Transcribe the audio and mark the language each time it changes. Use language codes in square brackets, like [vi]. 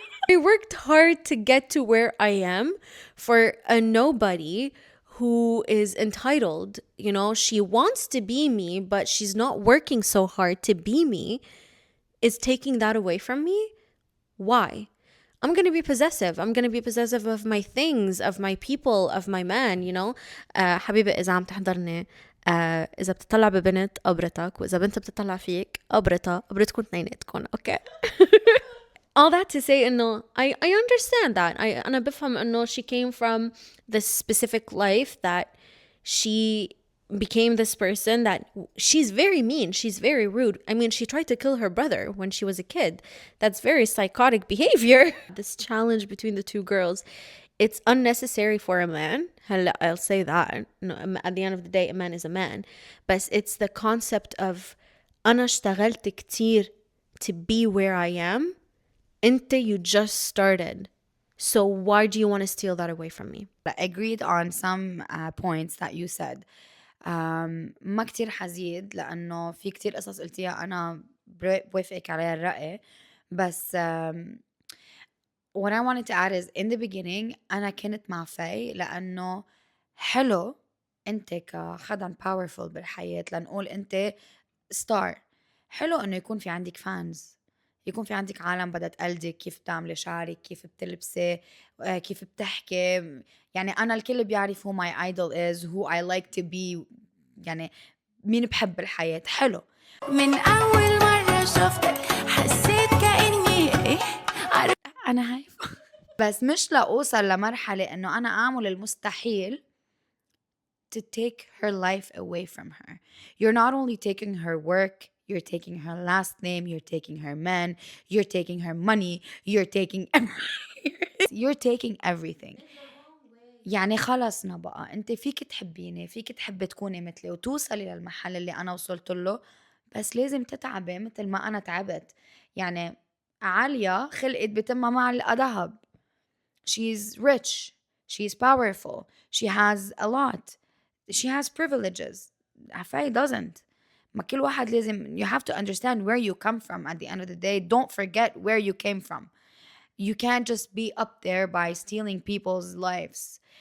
[en] I worked hard to get to where I am for a nobody who is entitled. You know, she wants to be me, but she's not working so hard to be me. Is taking that away from me? Why? I'm gonna be possessive. I'm gonna be possessive of my things, of my people, of my man, you know. [ar] حبيبي إذا عم تحضرني، إذا بتطلع ببنت قبرتك، وإذا بنت بتطلع فيك قبرتكم اثنيناتكم، okay? [en] All that to say إنه I understand that. [ar] أنا بفهم إنه [en] she came from this specific life that she became this person that she's very mean, she's very rude. I mean, she tried to kill her brother when she was a kid. That's very psychotic behavior. This challenge between the two girls, it's unnecessary for a man. I'll say that. No, at the end of the day, a man is a man. But it's the concept of [ar] أنا اشتغلت كتير [en] to be where I am. You just started. So why do you want to steal that away from me? Agreed on some points that you said. [ar] ما كتير حزيد لأنه في كتير قصص قلتيها أنا بوافقك عليها الرأي. بس [en] what I wanted to add is in the beginning [ar] أنا كنت مع فاي لأنه حلو أنت كخدم powerful بالحياة لنقول أنت ستار. حلو إنه يكون في عندك فانز، يكون في عندك عالم بدها تقلدك، كيف بتعملي شعرك، كيف بتلبسي، كيف بتحكي. يعني أنا الكل بيعرف [en] who my idol is, who I like to be. [ar] يعني مين بحب بالحياة. حلو. من أول مرة شفتك حسيت كأني إيه أنا هايفة. بس مش لأوصل لمرحلة إنه أنا أعمل المستحيل [en] to take her life away from her. You're not only taking her work, you're taking her last name, you're taking her man, you're taking her money, you're taking you're taking everything. [ar] يعني خلصنا بقى انت فيك تحبيني، فيك تحبي تكوني مثلي وتوصلي للمحل اللي انا وصلت له، بس لازم تتعبي مثل ما انا تعبت. يعني عالية خلقت بتمها معلقة ذهب. [en] She's rich, she's powerful, she has a lot, she has privileges. Fay doesn't. [ar] ما كل واحد لازم, [en] you have to understand where you come from at the end of the day. Don't forget where you came from. You can't just be up there by stealing people's lives.